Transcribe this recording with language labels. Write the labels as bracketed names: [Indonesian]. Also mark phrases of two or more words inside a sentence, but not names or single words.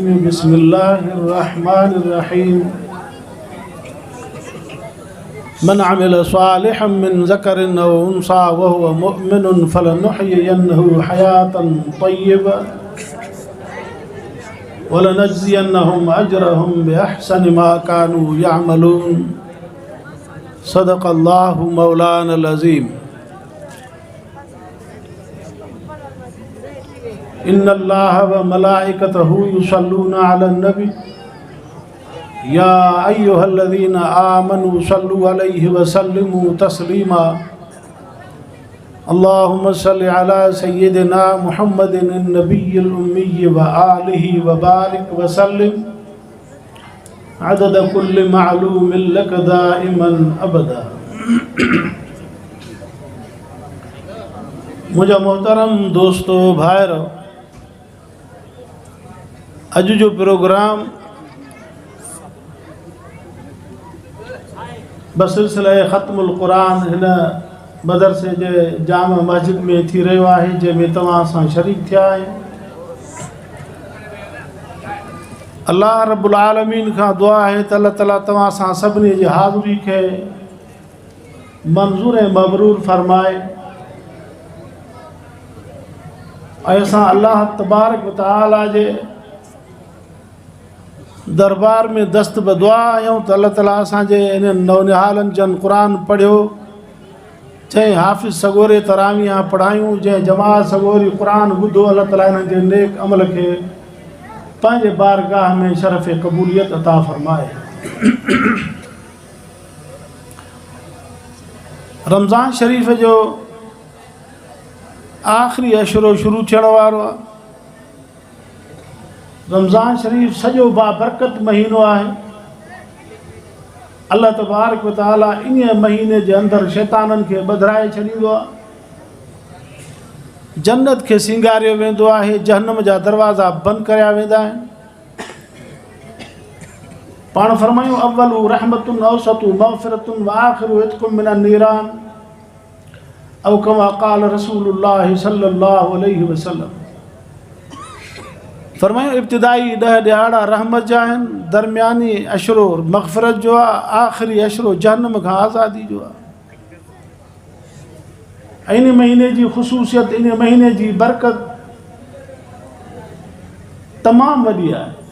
[Arabic] بسم الله الرحمن الرحيم۔ من عمل صالحا من ذكر أو أنثى و هو مؤمن فلنحيينه حياة طيبة و لنجزينهم أجرهم بأحسن ما كانوا يعملون. صدق الله مولانا العظيم. إن الله و ملائكته يصلون على النبي يا أيها الذين آمنوا صلوا عليه و سلموا تسليما. اللهم صل على سيدنا محمد النبي الأمي و آله و بارك و سلم عدد كل معلوم لك دائما أبدا. [Sindhi] मुझा मोहतरम दोस्तों भाइरो, अज जो प्रोग्राम बसिलसिला ख़त्मुल क़ुरान हिन मदरसे जे जाम मस्जिद में थी रहियो आहे, जंहिंमें तव्हां सां शरीक थिया आहियो। अल्लाह रब्बुल आलमीन खां दुआ आहे त अल्लाह ताला तव्हां सां सभिनी जी हाज़िरी खे मंज़ूर ऐं मबरूर फरमाए ऐं असां अल्लाह तबारक व तआला जे दरबार में दस्त बदुआ आहियूं त अल्लाह ताला असांजे इन नौनिहालनि जन क़ुरान पढ़ियो, जंहिं हाफ़िज़ सगोरे तरावियां पढ़ायूं, जंहिं जमात सगोरी क़ुरान ॿुधो, अल्लाह ताला इन्हनि जे नेक अमल खे पंहिंजे बारगाह में शरफ़ क़बूलियत अता फ़रमाए। रमज़ान शरीफ़ जो आख़िरी अशरो शुरू थियण वारो आहे। रमज़ान शरीफ़ सॼो बाबरकत महीनो आहे। अल्लाह तबारक व तआला इन महीने जे अंदरि शैताननि खे ॿधाए छॾींदो आहे, जन्नत खे सिंगारियो वेंदो आहे, जहन्नम जा दरवाज़ा बंदि करिया वेंदा आहिनि। पाण फरमायूं [Arabic] أول رحمة أوسط مغفرة و آخر عتق من النيران أو كما قال رسول الله صلى الله عليه وسلم. [Sindhi] फरमायूं इब्तिदाई 10 ॾियारा रहमत जा आहिनि, दरमियानी अशरो मग़फ़िरत जो आहे, आख़िरी अशरो जहन्नम खां आज़ादी जो आहे। इन महीने जी ख़ुसूसियत, इन महीने जी बरकत तमामु वॾी आहे।